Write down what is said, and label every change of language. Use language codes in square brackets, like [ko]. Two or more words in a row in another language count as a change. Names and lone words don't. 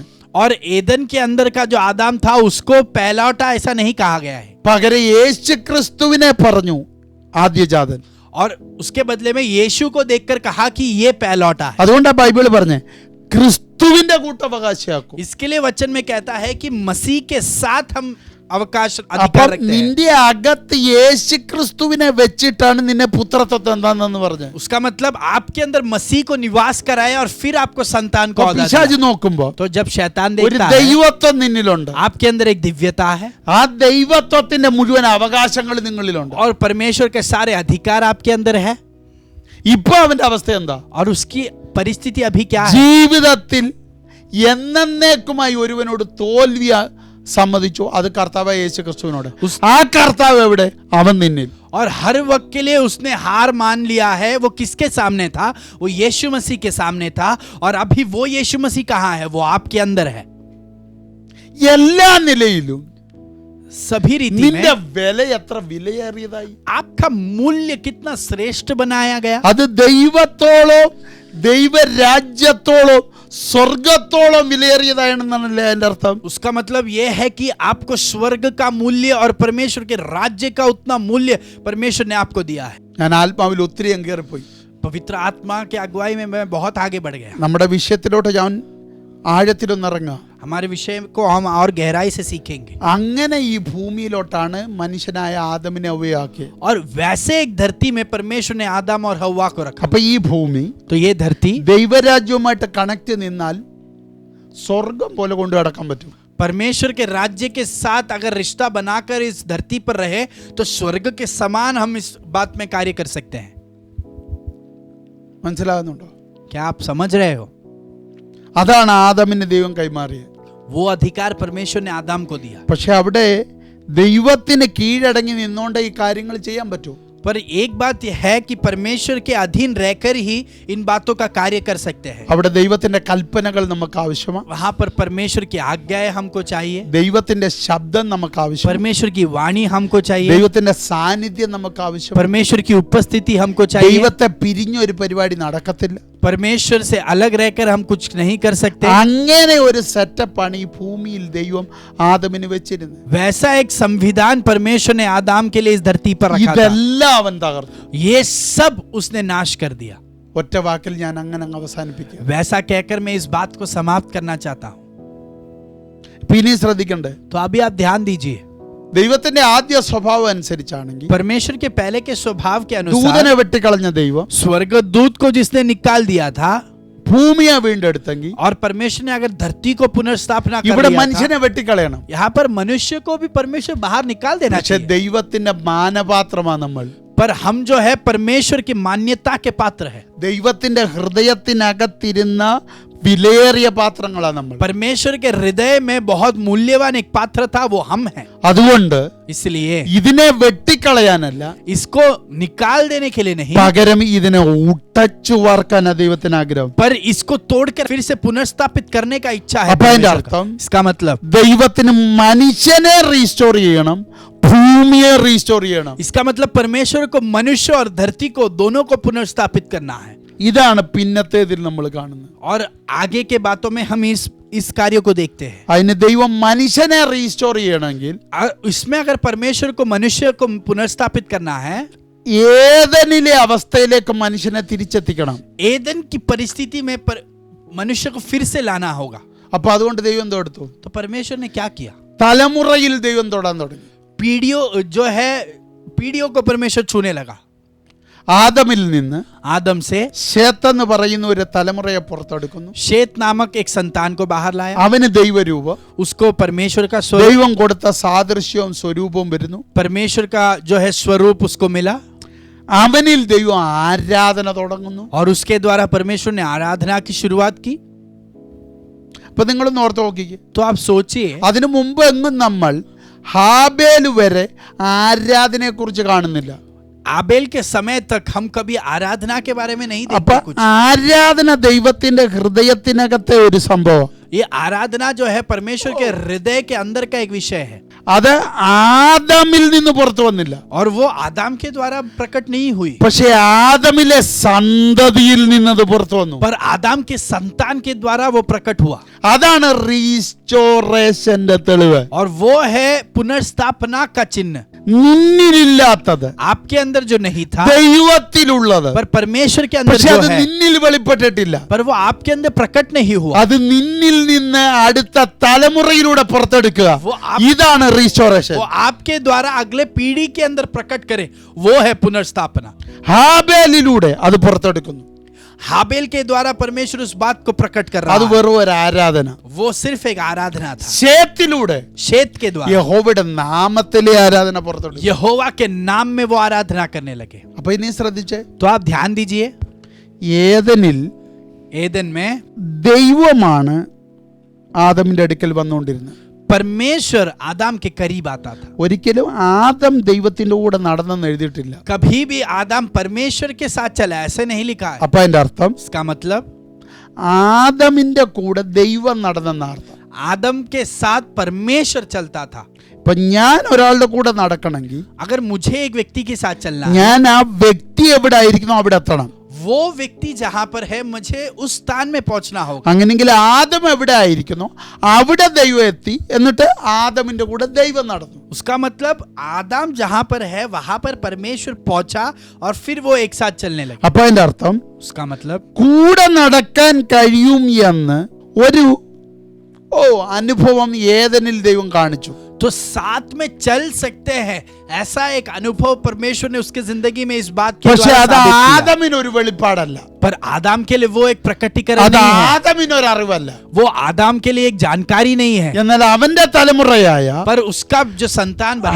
[hi] और एदन के अंदर का जो आदम था उसको पहलौटा ऐसा नहीं कहा गया है, [ml] പകരം യേശു ക്രിസ്തുവിനെ പറഞ്ഞു ആദ്യജാതൻ. [hi] और उसके बदले में यीशु को देखकर कहा कि ये पहलौटा है. [ml] അതുകൊണ്ടാ ബൈബിൾ പറഞ്ഞേ ക്രിസ്തുവിന്റെ കൂട്ടവകാശിയാക്കും. [hi] इसके लिए वचन में कहता है कि मसीह के साथ हम अवकाश [ml] അപ്പം [hi] अधिकार रखते हैं. [ml] നിന്റെ അകത്ത് യേശു ക്രിസ്തുവിനെ വെച്ചിട്ടാണ് നിന്നെ പുത്രത്വം എന്താണെന്ന് പറഞ്ഞു. [hi] उसका मतलब आपके अंदर मसीह को निवास कराया और फिर आपको संतान को औदा [ml] പിശാച് [hi] दिया. [ml] നോക്കുമ്പോ [hi] तो जब शैतान [ml] ഒരു [hi] देखता है [ml] ദൈവത്വം നിന്നിലുണ്ട്. [hi] आपके अंदर एक दिव्यता है [ml] ആ ദൈവത്വത്തിന്റെ മുഴുവൻ അവകാശങ്ങൾ നിങ്ങളിലുണ്ട്. [hi] और परमेश्वर के सारे अधिकार आपके अंदर है. [ml] ഇപ്പൊ അവന്റെ അവസ്ഥ എന്താ? [hi] और उसकी परिस्थिति अभी क्या है? [ml] ജീവിതത്തിൽ എന്നേക്കുമായി ഒരുവനോട് തോൽവി സമ്മതിച്ചു, അത് കർത്താവ് യേശു ക്രിസ്തുവിനോട്. ആ കർത്താവ് എവിടെ? അവൻ നിന്നിൽ. [hi] और हर वक्त के लिए उसने हार मान लिया है. वो किसके सामने था? वो यीशु मसीह के सामने था. और अभी वो यीशु मसीह कहाँ है? वो आपके अंदर है. [ml] എല്ലാ നിലയിലും [hi] सभी रीति [ml] നിന്റെ [hi] में [ml] വില എത്ര വിലയേറിയതായി. [hi] आपका मूल्य कितना श्रेष्ठ बनाया गया. [ml] അത് ദൈവത്തോളം ദൈവരാജ്യത്തോളം സ്വർഗത്തോളം വിലയേറിയതാണെന്നാണല്ലേ അതിന്റെ അർത്ഥം. [hi] उसका मतलब यह है कि आपको स्वर्ग का मूल्य और परमेश्वर के राज्य का उतना मूल्य परमेश्वर ने आपको दिया है. [ml] ഞാൻ ആത്മാവിൽ ഒത്തിരി കയറിപ്പോയി. [hi] पवित्र आत्मा की अगुवाई में मैं बहुत आगे बढ़ गया. [ml] നമ്മുടെ വിഷയത്തിലോട്ട് ഞാൻ ആഴത്തിലൊന്നിറങ്ങാം. [hi] हमारे विषय को हम और गहराई से सीखेंगे. [ml] അങ്ങനെ ഈ ഭൂമിയിലോട്ടാണ് മനുഷ്യനായ ആദമിനെ അവയാക്കിയത്. [hi] और वैसे एक धरती में परमेश्वर ने आदम और हव्वा को रखा. [ml] അപ്പൊ ഈ ഭൂമി [hi] तो ये धरती [ml] ദൈവരാജ്യവുമായിട്ട് കണക്ട് നിന്നാൽ സ്വർഗം പോലെ കൊണ്ടു നടക്കാൻ പറ്റും. [hi] परमेश्वर के राज्य के साथ अगर रिश्ता बनाकर इस धरती पर रहे तो स्वर्ग के समान हम इस बात में कार्य कर सकते हैं. [ml] മനസ്സിലാകുന്നുണ്ടോ? [hi] क्या आप समझ रहे हो? [ml] അതാണ് ആദമിന് ദൈവം കൈമാറിയത്. [hi] वो अधिकार परमेश्वर ने आदम को दिया. [ml] പക്ഷെ അവിടെ ദൈവത്തിന് കീഴടങ്ങി നിന്നോണ്ട് ഈ കാര്യങ്ങൾ ചെയ്യാൻ പറ്റൂ. [hi] पर एक बात यह है कि परमेश्वर के अधीन रहकर ही इन बातों का कार्य कर सकते हैं. [ml] അവിടെ ദൈവത്തിന്റെ കൽപ്പനകൾ നമുക്ക് ആവശ്യമാണ്. [hi] वहां पर परमेश्वर की आज्ञाएं हमको चाहिए. [ml] ദൈവത്തിന്റെ ശബ്ദം നമുക്ക് ആവശ്യമാണ്. [hi] परमेश्वर की वाणी हमको चाहिए. [ml] ദൈവത്തിന്റെ സാന്നിധ്യം നമുക്ക് ആവശ്യമാണ്. [hi] परमेश्वर की उपस्थिति हमको चाहिए. [ml] ദൈവത്തെ പിരിഞ്ഞ ഒരു പരിപാടി നടക്കത്തില്ല. [hi] परमेश्वर से अलग रहकर हम कुछ नहीं कर सकते. [ml] അങ്ങനെ ഒരു സെറ്റപ്പാണ് ഈ ഭൂമിയിൽ ദൈവം ആദമിന് വെച്ചിരുന്നത്. [hi] वैसा एक संविधान परमेश्वर ने आदम के लिए इस धरती पर रखा था. [ml] ഇതെല്ലാം അവൻ തകർത്തു. [hi] ये सब उसने नाश कर दिया. [ml] ഒറ്റ വാക്കിൽ ഞാൻ അങ്ങനെ അങ്ങ് അവസാനിപ്പിക്കുക. [hi] वैसा कहकर मैं इस बात को समाप्त करना चाहता हूँ. [ml] പിന്നെ ശ്രദ്ധിക്കണ്ടേ, [hi] तो अभी आप ध्यान दीजिए. [ml] ദൈവത്തിന്റെ ആദ്യ സ്വഭാവം അനുസരിച്ചാണെങ്കിൽ [hi] परमेश्वर के पहले के स्वभाव के [ml] ദൂതനെ [hi] अनुसार [ml] വെട്ടിക്കളഞ്ഞ ദൈവം [hi] स्वर्गदूत को जिसने निकाल दिया था [ml] ഭൂമിയെ വീണ്ടെടുത്തെങ്കിൽ [hi] और परमेश्वर ने अगर धरती को पुनर्स्थापना कर [ml] ഇവിടെ [hi] दिया था, [ml] മനുഷ്യനെ വെട്ടിക്കളയണം. [hi] यहाँ पर मनुष्य को भी परमेश्वर बाहर निकाल देना [ml] പക്ഷെ [hi] चाहिए. [ml] ദൈവത്തിന്റെ മാനപാത്രമാണ് നമ്മൾ. [hi] पर हम जो है परमेश्वर की मान्यता के पात्र है. [ml] ദൈവത്തിന്റെ ഹൃദയത്തിനകത്തിരുന്ന വിലയേറിയ പാത്രങ്ങളാണ് നമ്മൾ. [hi] परमेश्वर के हृदय में बहुत मूल्यवान एक पात्र था, वो हम हैं. [ml] അതുകൊണ്ട് [hi] इसलिए [ml] ഇതിനെ വെട്ടിക്കളയാനല്ല, [hi] इसको निकाल देने के लिए नहीं, [ml] പകരം ഇതിനെ ഉടച്ചു വാർക്കാനാ ദൈവത്തിന് ആഗ്രഹം. [hi] पर इसको तोड़कर फिर से पुनर्स्थापित करने का इच्छा है [ml] അപ്പൊ അതിന്റെ [hi] परमेश्वर का. [ml] അർത്ഥം [hi] इसका मतलब [ml] ദൈവത്തിന് മനുഷ്യനെ റീസ്റ്റോർ ചെയ്യണം, ഭൂമിയെ റീസ്റ്റോർ ചെയ്യണം. [hi] इसका मतलब परमेश्वर को मनुष्य और धरती को दोनों को पुनर्स्थापित करना है. [ml] ഇതാണ് പിന്നത്തേതിൽ നമ്മൾ കാണുന്നത്. [hi] और आगे के बातों में हम इस कार्य को देखते हैं. [ml] അതിന് ദൈവം മനുഷ്യനെ റീസ്റ്റോർ ചെയ്യണമെങ്കിൽ [hi] इसमें अगर परमेश्वर को मनुष्य को पुनर्स्थापित करना है, [ml] ഏതനിലെ അവസ്ഥയിലേക്ക് മനുഷ്യനെ തിരിച്ചെത്തിക്കണം. [hi] एदन की परिस्थिति में मनुष्य को फिर से लाना होगा. [ml] അപ്പൊ അതുകൊണ്ട് ദൈവം എന്തോ എടുത്തു? [hi] तो परमेश्वर ने क्या किया? [ml] തലമുറയിൽ ദൈവം തൊടാൻ തുടങ്ങി. [hi] पीढ़ियों को परमेश्वर छूने लगा. [ml] ആദമിൽ നിന്ന് [hi] आदम से [ml] ശേത്ത് എന്ന് പറയുന്ന ഒരു തലമുറയെ പുറത്തെടുക്കുന്നു. [hi] शेत नामक एक संतान को बाहर लाया. [ml] അവന് ദൈവരൂപം, [hi] उसको परमेश्वर का स्वरूप, [ml] ദൈവം കൊടുത്ത സാദൃശ്യവും സ്വരൂപവും വരുന്നു. [hi] परमेश्वर का जो है स्वरूप उसको मिला. [ml] അവനിൽ ദൈവം ആരാധന തുടങ്ങുന്നു. [hi] और उसके द्वारा परमेश्वर ने आराधना की शुरुआत की. [ml] അപ്പൊ നിങ്ങളൊന്ന് ഓർത്ത് നോക്കിക്കേ. [hi] तो आप सोचिए, [ml] അതിനു മുമ്പ് എങ്ങും നമ്മൾ ഹാബേൽ വരെ ആരാധനയെ കുറിച്ച് കാണുന്നില്ല. [hi] आबेल के समय तक हम कभी आराधना के बारे में नहीं [ml] അപ്പൊ [hi] देखते कुछ. [ml] ആരാധന ദൈവത്തിന്റെ ഹൃദയത്തിനകത്തെ ഒരു സംഭവം. [hi] ये आराधना जो है परमेश्वर के हृदय के अंदर का एक विषय है, [ml] അത് ആദമിൽ നിന്ന് പുറത്തു വന്നില്ല. [hi] और वो आदम के द्वारा प्रकट नहीं हुई, [ml] പക്ഷെ ആദമിലെ സന്തതിയിൽ നിന്നത് പുറത്തു വന്നു. [hi] पर आदम के संतान के द्वारा वो प्रकट हुआ. [ml] അതാണ് റീസ്റ്റോറേഷന്റെ തെളിവ്. [hi] और वो है पुनर्स्थापना का चिन्ह. [ml] നിന്നിലില്ലാത്തത് [hi] आपके अंदर जो नहीं था, [ml] ദൈവത്തിലുള്ളത്, [hi] पर परमेश्वर के अंदर [ml] പക്ഷെ [hi] जो [ml] അത് [hi] है, [ml] നിന്നിൽ വെളിപ്പെട്ടിട്ടില്ല. [hi] पर वो आपके अंदर प्रकट नहीं हुआ. [ml] അത് നിന്നിൽ നിന്ന് അടുത്ത തലമുറയിലൂടെ പുറത്തെടുക്കുക. ഇതാണ് റീസ്റ്റോറേഷൻ. [hi] वो आपके द्वारा अगले पीढ़ी के अंदर प्रकट करे, वो है पुनर्स्थापना. [ml] ഹാബേലിലൂടെ അത് പുറത്തെടുക്കുന്നു. [hi] हाबेल के द्वारा परमेश्वर उस बात को प्रकट कर रहा [ml] അത് [hi] है. [ml] വെറും ഒരു ആരാധന. [hi] वो सिर्फ एक आराधना था. [ml] ശേത്തിലൂടെ [hi] शेत के द्वारा [ml] യഹോവയുടെ നാമത്തിലെ ആരാധന പുറത്തെടുക്കും. [hi] यहोवा के नाम में वो आराधना करने लगे. [ml] അപ്പൊ ഇനി ശ്രദ്ധിച്ചേ. [hi] तो आप ध्यान दीजिए, [ml] ഏദനിൽ [hi] एदन में [ml] ദൈവമാണ് ആദമിന്റെ അടുക്കൽ വന്നുകൊണ്ടിരുന്നത്. [hi] परमेश्वर आदम के करीब आता था. [ml] ഒരിക്കലും ആദം ദൈവത്തിന്റെ കൂടെ നടന്നെന്ന് എഴുതിയിട്ടില്ല. [hi] कभी भी आदम परमेश्वर के साथ चला, ऐसे नहीं लिखा है. [ml] അപ്പൊ അതിന്റെ അർത്ഥം [hi] इसका मतलब [ml] ആദമിന്റെ കൂടെ ദൈവം നടന്നെന്ന അർത്ഥം. [hi] आदम के साथ परमेश्वर चलता था. [ml] ഇപ്പൊ ഞാൻ ഒരാളുടെ കൂടെ നടക്കണമെങ്കിൽ [hi] अगर मुझे एक व्यक्ति के साथ चलना है, [ml] ഞാൻ ആ വ്യക്തി എവിടെ ആയിരിക്കുന്നോ അവിടെ എത്തണം. [hi] वो व्यक्ति जहां पर है, मुझे उस स्थान में पहुंचना होगा. [ml] അങ്ങനെങ്കിൽ ആദം എവിടെ ആയിരിക്കുന്നോ അവിടെ ദൈവം എത്തി, എന്നിട്ട് ആദമിന്റെ കൂടെ ദൈവം നടന്നു. [hi] उसका मतलब आदम जहां पर है वहां पर परमेश्वर पहुंचा और फिर वो एक साथ चलने लगे. [ml] അപ്പൊ അതിന്റെ അർത്ഥം [hi] उसका मतलब [ml] കൂടെ നടക്കാൻ കഴിയും എന്ന് ഒരു അനുഭവം ഏദനിൽ ദൈവം കാണിച്ചു. [hi] तो साथ में चल सकते हैं, ऐसा एक अनुभव परमेश्वर ने उसके जिंदगी में इस बात के [ml] പക്ഷെ [hi] द्वारा [ml] അത് [hi] साबित किया. [ml] ആദമിന് ഒരു വെളിപ്പാടല്ല. [hi] पर आदम के लिए वो एक प्रकटीकरण [ml] അത് [hi] नहीं है, [ml] ആദമിന് ഒരു അറിവല്ല. [hi] वो आदम के लिए एक जानकारी नहीं है. [ml] എന്നാൽ അവന്റെ തലമുറയായ [hi] पर उसका जो संतान बना,